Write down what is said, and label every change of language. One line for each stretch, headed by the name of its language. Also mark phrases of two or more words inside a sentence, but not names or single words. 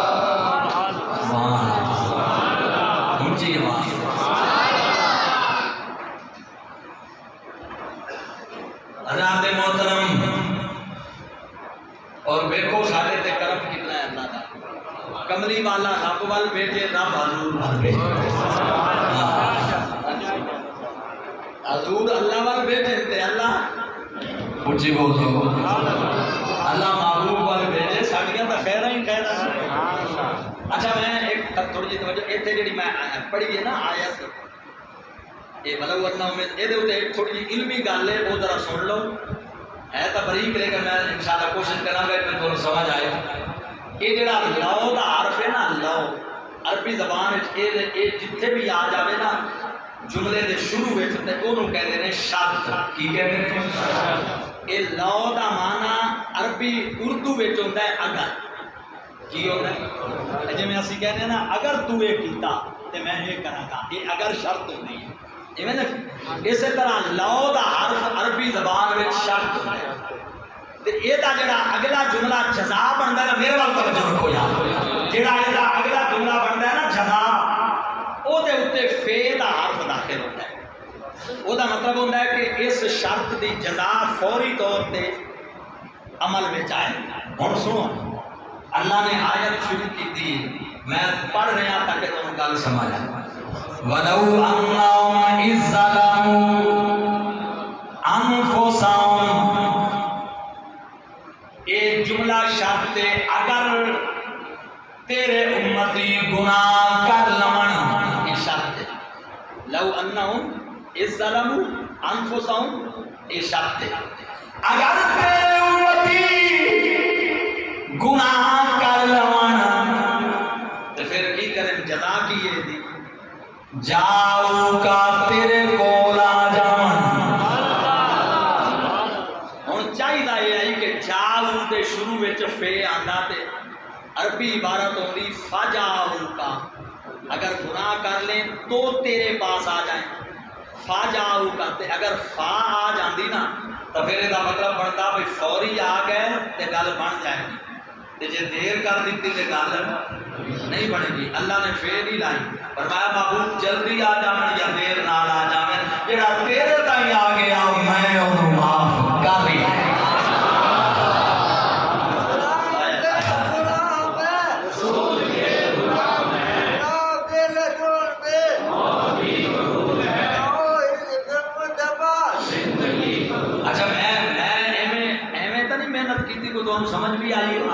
Punjabi: اونچی آواز
Urdu: حضرات محترم اور دیکھو سارے تے کرم کتنا ہے اللہ کا
Punjabi: کملی والا رب وال بیٹھے رب حضور وال بیٹھے حضور اللہ وال بیٹھے تے اللہ اونچی بول دو اللہ محبوب وال بیٹھے ساڈیاں تے خیراں ہی خیراں اچھا میں ایک تھوڑی جی توجہ ایتھے جڑی
Urdu: میں پڑھی ہے نا آیت یہ مطلب ورنہ میں یہ تھوڑی جی علمی گل ہے وہ ذرا سن لو ہے تو بریک لیکن میں انشاءاللہ کوشش کروں گا کہ تھوڑا سمجھ آئے یہ جڑا لو دا
Punjabi: حرف ہے نا لو عربی زبان یہ جتھے بھی آ جاوے نا جملے دے شروع وچ تے اونوں کہندے نے شرط کی کہندے نے یہ لو دا معنی عربی اردو وچ ہوندا ہے اگر کی ہوندا ہے جے میں اسی کہنے نا اگر تو یہ کیتا تے میں یہ کراں گا یہ اگر شرط ہوندی ہے
Urdu: اسی طرح لو دا حرف عربی زبان میں شرط ہے تے یہ جڑا اگلا جملہ جزا بنتا ہے،
Punjabi: میرے وال توجہ رکھو یار،
Urdu: جڑا یہ اگلا جملہ بنتا ہے نا جزا، وہ اتنے فے کا حرف داخل ہوتا ہے، وہ مطلب ہوتا ہے کہ اس شرط کی جزا فوری طور پہ عمل میں آئے۔ ہوں سنو، اللہ نے آیت شروع کی تھی، میں پڑھ رہا تاکہ تم گل سمجھ آئے۔
Arabic: وَلَوْ أَنَّهُمْ إِذ ظَّلَمُوا أَنفُسَهُمْ،
Punjabi: یہ جملہ شرط اگر تیرے امتی گناہ کر لمن، یہ شرط ہے۔
Arabic: لو انہم اذ ظلموا انفسہم،
Urdu: یہ شرط ہے۔
Punjabi: اگر تیرے امتی گناہ کر لمن تو پھر کی کریں، جزا کی ہے دی جاؤ کا تیرے کول آ جاون۔ ہن چاہیے یہ کہ جاؤ دے شروع وچ فے آندا تے عربی عبارت ہوندی
Arabic: فجاؤ کا،
Urdu: اگر گناہ کر لیں تو تیرے پاس آ جائیں،
Arabic: فجاؤ کا،
Punjabi: تے اگر فا آ جاندی نا
Urdu: تو پھر یہ مطلب بنتا بھائی
Punjabi: فوری آ گئے تے گل بن جائے گی، تے جے دیر کر دیتی تے گل نہیں بنے گی۔ اللہ نے فے نہیں لائی، فرمایا محبوب جلدی آ جاون یا دیر نال آ جاون، جڑا تیرے تائیں آ گیا میں اونوں معاف کر دیا۔
Urdu: اچھا میں تو نہیں محنت کی کوئی تمہیں سمجھ بھی آئی ہو؟